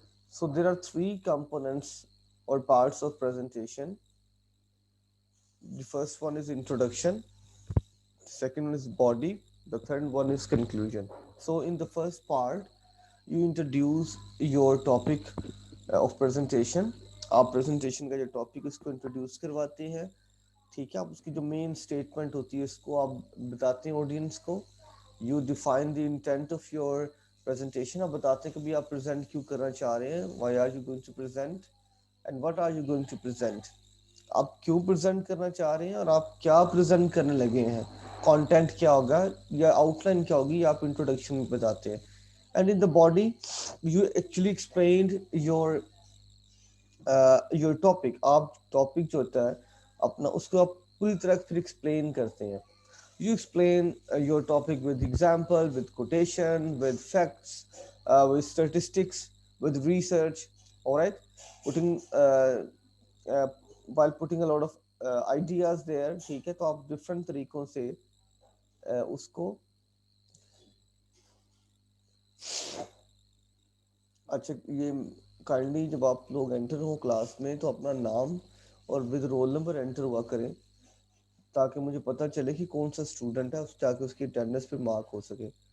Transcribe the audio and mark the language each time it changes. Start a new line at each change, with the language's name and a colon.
English: So there are three components or parts of presentation. The first one is introduction, the second one is body, the third one is conclusion. So in the first part, you introduce your topic of presentation.
Hindi: आप presentation का जो topic है उसको introduce करवाते हैं, ठीक है. आप उसकी जो main statement होती है उसको आप बताते हैं audience को.
English: You define the intent of your presentation.
Hindi: आप बताते हैं कि भी आप present क्यों करना चाह रहे हैं,
English: why are you going to present
Hindi: and what are you going to present. आप क्यों प्रेजेंट करना चाह रहे हैं और आप क्या प्रेजेंट करने लगे हैं, कंटेंट क्या होगा या आउटलाइन क्या होगी, आप इंट्रोडक्शन में बताते हैं.
English: And in the body you actually explained your topic.
Hindi: आप टॉपिक जो होता है अपना उसको आप पूरी तरह फिर एक्सप्लेन करते हैं.
English: You explain your topic with example, with quotation, with facts, with statistics, with research. All right, putting uh, while putting a lot of ideas there.
Hindi: ठीक है, तो आप different तरीकों से उसको. अच्छा, ये काइंडली जब आप लोग एंटर हो क्लास में तो अपना नाम और विद रोल नंबर एंटर हुआ करें, ताकि मुझे पता चले कि कौन सा स्टूडेंट है, ताकि उसकी अटेंडेंस पे मार्क हो सके.